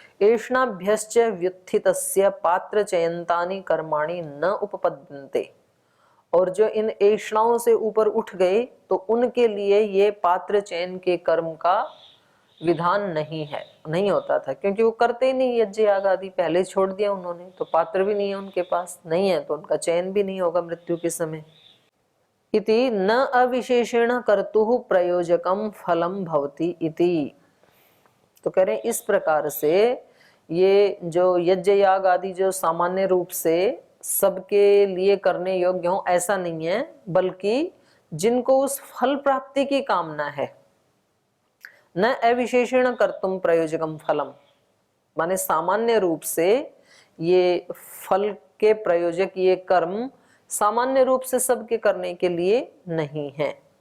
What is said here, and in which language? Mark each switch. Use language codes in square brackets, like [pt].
[sa] एषणाभ्यश्च व्युत्थितस्य पात्र चयन्तानि कर्माणि न उपपद्यन्ते। [hi] और जो इन ऐषणाओं से ऊपर उठ गए तो उनके लिए ये पात्र चयन के कर्म का विधान नहीं है, नहीं होता था, क्योंकि वो करते ही नहीं यज्ञ याग आदि, पहले छोड़ दिया उन्होंने, तो पात्र भी नहीं है उनके पास, नहीं है तो उनका चयन भी नहीं होगा मृत्यु के समय। [sa] इति न अविशेषेण कर्तुः प्रयोजकम फलम भवति इति। [hi] तो कह रहे हैं इस प्रकार से ये जो यज्ञ याग आदि जो सामान्य रूप से सबके लिए करने योग्य हो ऐसा नहीं है, बल्कि जिनको उस फल प्राप्ति की कामना है, [sa] न अविशेषेण कर्तुम प्रयोजकम फलम, [hi] माने सामान्य रूप से ये फल के प्रयोजक ये कर्म सामान्य रूप से सबके करने के लिए नहीं है।